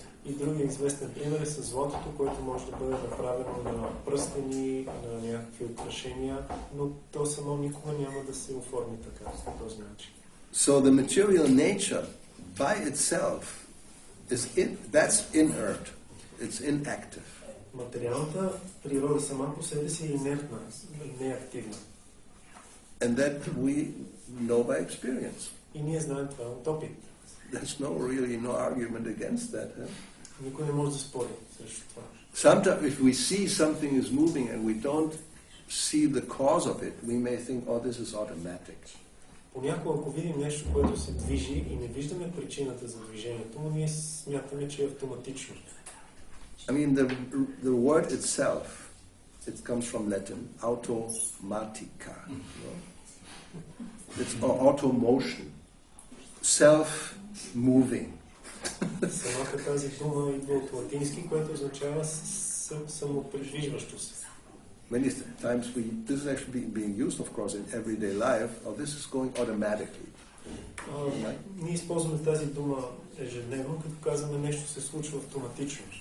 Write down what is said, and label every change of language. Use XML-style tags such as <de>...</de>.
<bg>И другия известен пример е с златото, което може да бъде направено на пръстени, на някакви украшения, но то само никога няма да се оформи така, по този начин.</bg> <en>So the material nature by itself that's inert. It's inactive.</en> <bg>Материалната природа сама по себе си е инертна, неактивна.</bg> <en>And that we know by experience.</en> <bg>И ние знаем това от опит.</bg> <en>There's no argument against that. Huh?</en> <bg>Никой не може да спори срещу това.</bg> <en>Sometimes if we see something is moving and we don't see the cause of it, we may think, oh, this is automatic.</en> <bg>Понякога, ако видим нещо, което се движи и не виждаме причината за движението, но ние смятаме, че е автоматично.</bg> <en>I mean, the word itself, it comes from Latin, automatica. No? It's automotion, self-moving.</en> <bg>Самата тази дума идва от латински, което означава самопридвижващо се.</bg> <en>Many times this is actually being used, of course, in everyday life. Oh, this is going automatically.</en> <bg>Ние използваме тази дума ежедневно, като казваме нещо се случва автоматично.</bg>